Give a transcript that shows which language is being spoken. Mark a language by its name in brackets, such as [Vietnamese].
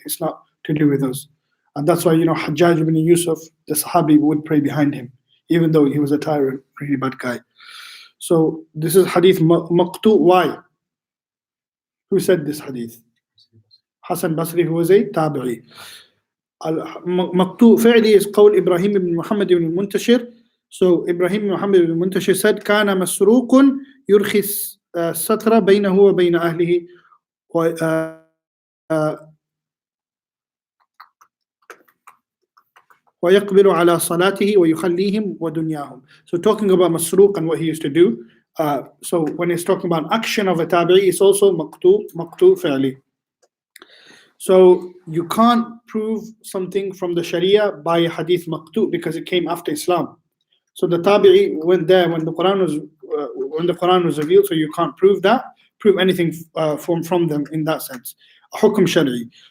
[English] It's not to do with us. And that's why, Hajjaj ibn Yusuf, the Sahabi, would pray behind him, even though he was a tyrant, really bad guy. So this is Hadith Maqtoo. Why? Who said this hadith? Hassan Basri, who was a Tabi'i. Maqtoo fi'li is qawl Ibrahim ibn Muhammad ibn Muntashir. So Ibrahim ibn Muhammad ibn Muntashir said, [Arabic] كان مسروق يرخي الستر بينه وبين أهله ويقبل على صلاته ويخليهم ودنياهم. [English] So talking about Masruq and what he used to do. So when he's talking about action of a tabi'i, it's also maqtu fi'li. So you can't prove something from the Sharia by Hadith Maqtoo because it came after Islam. So the tabi'i went there when the Quran was revealed, so you can't prove anything from them in that sense. Hukm Shari'i.